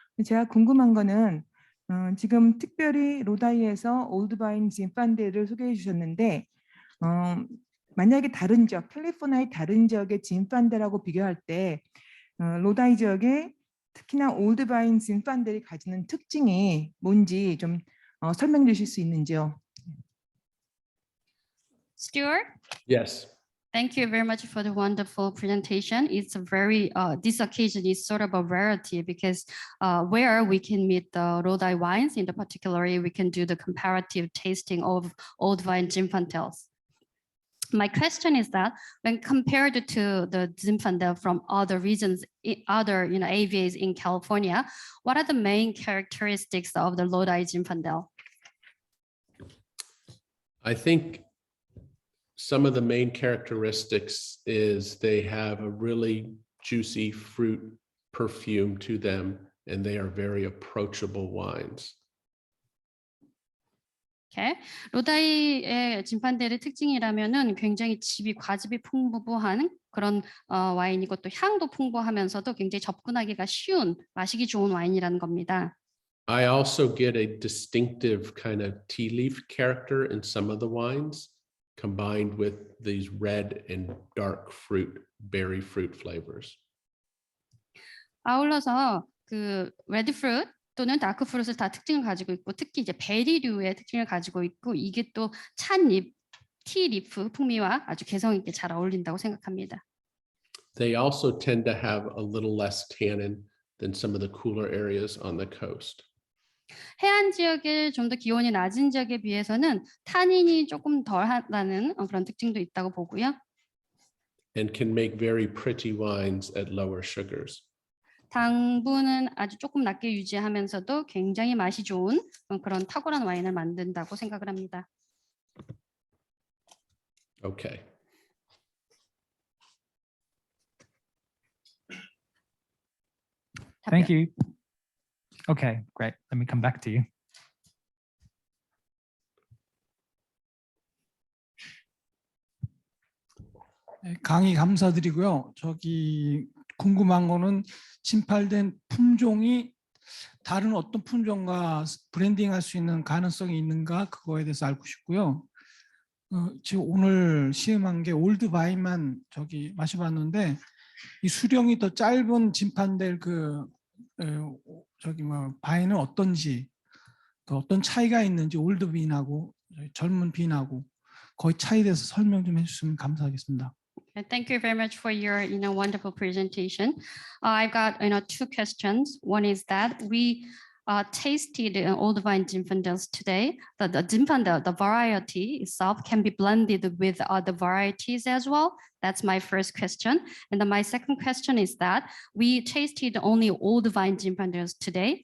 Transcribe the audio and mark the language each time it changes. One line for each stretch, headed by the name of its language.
Korean: 제가 궁금한 거는 지금 특별히 로다이에서 올드바인 진판대를 소개해 주셨는데 만약에 다른 지역, 캘리포니아의 다른 지역의 진판대라고 비교할 때 로다이 지역의 특히나 올드바인 진판들이 가지는 특징이 뭔지 좀 설명해 주실 수 있는지요?
English: Stuart? Yes. Thank you very much for the wonderful presentation. It's a very, this occasion is sort of a rarity because where we can meet the Lodi wines, in particular, we can do the comparative tasting of old vine Zinfandels. My question is that when compared to the Zinfandel from other regions, other AVAs in California, what are the main characteristics of the Lodi Zinfandel? I think some of the main characteristics is they have a really juicy fruit perfume to them, and they are very approachable wines.
Korean: 이렇게 로다이의 진판델의 특징이라면은 굉장히 과즙이 풍부한 그런 와인이고 또 향도 풍부하면서도 굉장히 접근하기가 쉬운 마시기 좋은 와인이라는 겁니다.
English: I also get a distinctive kind of tea leaf character in some of the wines, combined with these red and dark fruit, berry fruit flavors.
Korean: 아울러서 그 레드 프루트 또는 다크 프루트를 다 특징을 가지고 있고 특히 이제 베리류의 특징을 가지고 있고 이게 또 찻잎, 티리프 풍미와 아주 개성 있게 잘 어울린다고 생각합니다.
English: They also tend to have a little less tannin than some of the cooler areas on the coast.
Korean: 해안 지역의 좀 더 기온이 낮은 지역에 비해서는 타닌이 조금 덜하다는 그런 특징도 있다고 보고요.
English: And can make very pretty wines at lower sugars.
Korean: 당분은 아주 조금 낮게 유지하면서도 굉장히 맛이 좋은 그런 탁월한 와인을 만든다고 생각을 합니다.
English: Okay. Thank you. Okay, great. Let me come back to you.
Korean: 강의 감사드리고요. 저기 궁금한 거는 진팔된 품종이 다른 어떤 품종과 브랜딩할 수 있는 가능성이 있는가 그거에 대해서 알고 싶고요. 지금 오늘 시음한 게 올드바인만 저기 마셔봤는데 이 수령이 더 짧은 진판될 그 저기 뭐 바인은 어떤지 그 어떤 차이가 있는지 올드 빈하고 젊은 빈하고 거의 차이에 대해서 설명 좀 해주시면 감사하겠습니다.
English: Thank you very much for your wonderful presentation. I've got two questions. One is that we tasted old vine Zinfandels today. The Zinfandel, the variety itself can be blended with other varieties as well. That's my first question. And then my second question is that we tasted only old vine Zinfandels today.